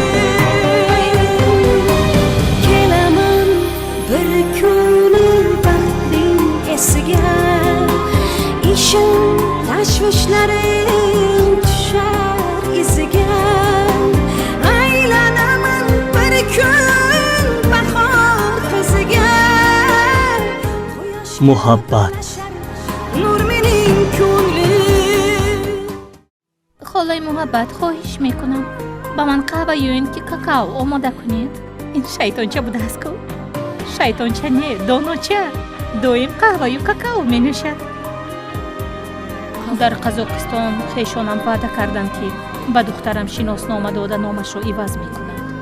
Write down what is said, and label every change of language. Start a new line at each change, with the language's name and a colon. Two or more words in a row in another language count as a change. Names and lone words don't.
Uzbek: Kelaman bir kun baxtning esiga, ishim tashvishlarim tushar iziga, aylanaman bir kun bahor qiziga. Muhabbat. Nur mening ko'nglim.
Persian: خالای محبت خواهش میکنم با من قهوه یا اینکه کاکائو آماده کنید. این شیطانچه بوده است کو؟ شیطانچه نه، دانوچه. دویم قهوه یا کاکائو می نوشد. در قزاقستان خویشانم وعده کردند که به دخترم شناسنامه داده نامش را عوض میکنند.